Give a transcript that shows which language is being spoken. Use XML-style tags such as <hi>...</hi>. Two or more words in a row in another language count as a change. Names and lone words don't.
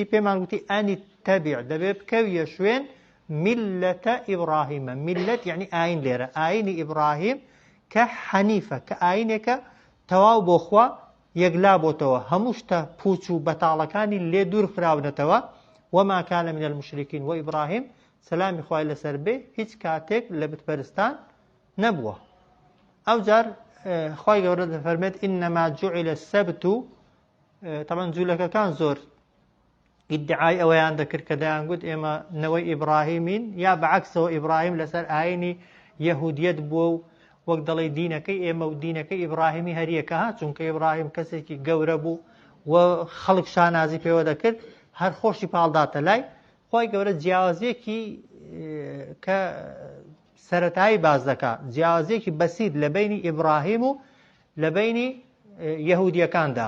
<ckb>پێمان گوتی</ckb> <ar>ئەنی تەبیع</ar> <ckb>دەبێ بکەویە شوێن میلەتە ئیبراهیمە. میلەت یعنی ئاین، لێرە ئاینی ئیبراهیم کە حەنیفە کە ئاینێکە تەواو بۆ خوا یەکلا بۆتەوە، هەموو شتە پوچ و بەتاڵەکانی لێ دوور خراونەتەوە</ckb> <ar>وما كان من المشركين</ar> <ckb>وإبراهيم سلام خوای لەسەر بێ هیچ کاتێک لە بتپەرستان نەبووە. ئەو جار خوای گەورە دەفەرمێت</ckb> <ar>إنما جعل السبت</ar> <ckb>طبعا جوولەکەکان زۆر ئیدعای ئەوەیان دەکرد کە دەیانگوت ئێمە نەوەی ئیبراهیمین یا بەعەکسەوە ئیبراهیم لەسەر ئاینی یەهودیەت بووە و وەک دەڵێ دینەکەی ئێمە و دینەکەی ئیبراهیمی هەریەکە ها چونکە ئیبراهیم کەسێکی گەورە بوو و خەڵک شانازی پێوە دەکرد هەر خۆشی پاڵداتە لای خۆی گەورە جیاوازیەکی کە سەرەتایی باز دەکات جیاوازیەکی بەسیط لە بینی ئیبراهیم و لە بینی یەهودیەکاندا.</ckb>